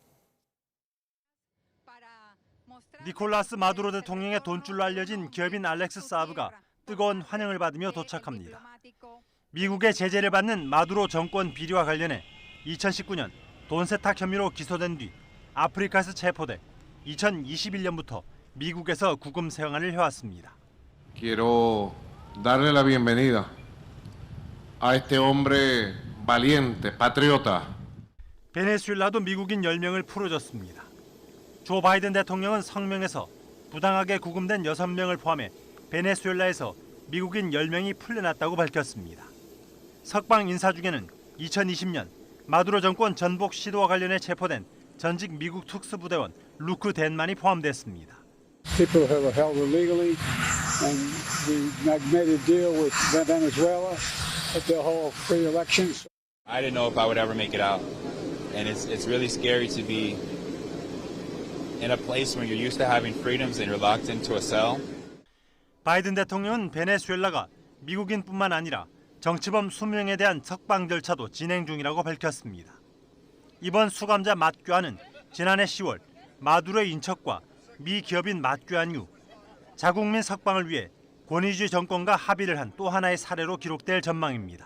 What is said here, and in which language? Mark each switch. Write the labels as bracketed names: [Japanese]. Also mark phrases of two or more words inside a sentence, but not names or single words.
[Korean] 니콜라스 마두로 대통령의 돈줄로 알려진 기업인 알렉스 사브가 뜨거운 환영을 받으며 도착합니다. 미국의 제재를 받는 마두로 정권 비리와 관련해 2019년 돈 세탁 혐의로 기소된 뒤 아프리카에서 체포돼 2021년부터 미국에서 구금 생활을 해왔습니다. [Spanish] Quiero darle la bienvenida a este hombre valiente, patriota. [Korean] 베네수엘라도 미국인 10명을 풀어줬습니다. 조 바이든 대통령은 성명에서 부당하게 구금된 6명을 포함해 베네수엘라에서 미국인 10명이 풀려났다고 밝혔습니다. 석방 인사 중에는 2020년 마두로 정권 전복 시도와 관련해 체포된 전직 미국 특수부대원 루크 댄만이 포함됐습니다. [English] People who were held illegally, and we made a deal with Venezuela that they'll hold free elections. I didn't know if I would ever make it out, and it's really scary to be in a place where you're used to having freedoms and you're locked into a cell. [Korean] 바이든 대통령은 베네수엘라가 미국인뿐만 아니라 정치범 20명에 대한 석방 절차도 진행 중이라고 밝혔습니다. 이번 수감자 맞교환은 지난해 10월 마두로의 인척과 미 기업인 맞교환 이후 자국민 석방을 위해 권위주의 정권과 합의를 한 또 하나의 사례로 기록될 전망입니다.